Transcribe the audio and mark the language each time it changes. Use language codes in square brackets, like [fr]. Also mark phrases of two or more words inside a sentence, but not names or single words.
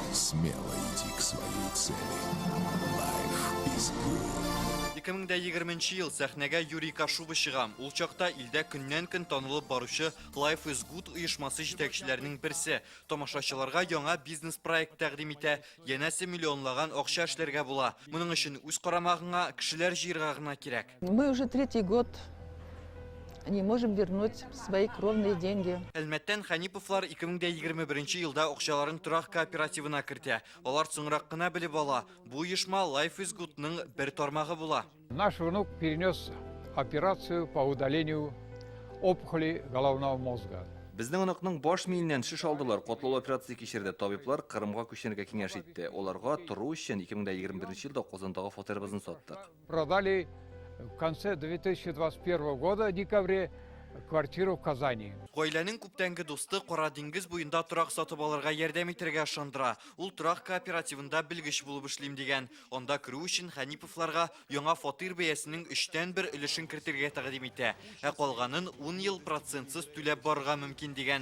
[ru] смело иди к своей цели. [en] Life is good. [tt] 2020 ел сәхнәгә Юрий Кашуба чыгам. Ул чакта илдә көннән-көн танылып баручы Life is Good оешмасы җитәкчеләренең берсе. Тамашачыларга яңа бизнес проект тәкъдим итә, янәсе миллионлаган акча эшләргә була. Моның өчен үз карамагыңа кешеләр җыярга гына кирәк. [ru] Мы уже третий год не можем вернуть свои кровные деньги. [tt] Әлмәттән Ханиповлар 2021 елда акчаларын торак кооперативына кертә. Алар соңрак кына белеп ала. Бу оешма Life is Good-ның бер тармагы була. [ru] Наш внук перенес операцию по удалению опухоли головного мозга. [tt] Безнең оныкның баш миеннән шиш алдылар. Катлаулы операция кичерде. Табиблар Кырымга күчәргә киңәш итте. Оларга тору өчен 2021 елда Казандагы фатирыбызны саттык. [ru] Продали в конце 2021 года, в декабре, квартиру в Казани. [tt] Гаиләнең күптәнге дусты Кара диңгез буенда торак сатып алырга ярдәм итәргә ышандыра. Ул торак кооперативында белгеч булып эшлим дигән. Анда керү өчен Ханиповларга яңа фатир бәясенең 3тән 1 өлешен кертергә тәкъдим итә. Ә калганын 10 ел процентсыз түләп барырга мөмкин дигән.